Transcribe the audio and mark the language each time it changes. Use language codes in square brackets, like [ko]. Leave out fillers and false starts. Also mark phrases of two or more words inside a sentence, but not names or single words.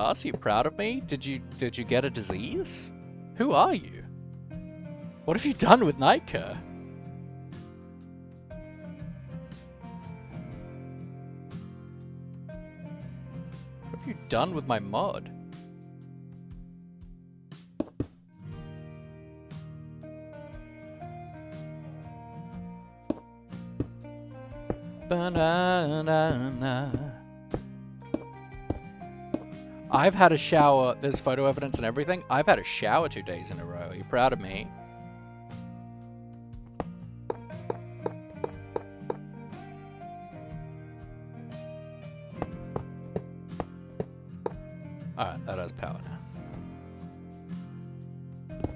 [en] Are you proud of me? Did you get a disease? Who are you? What have you done with Nightcare? What have you done with my mod? Ba-na-na-na. I've had a shower. There's photo evidence and everything. I've had a shower 2 days in a row. Are you proud of me? Alright, that has power now.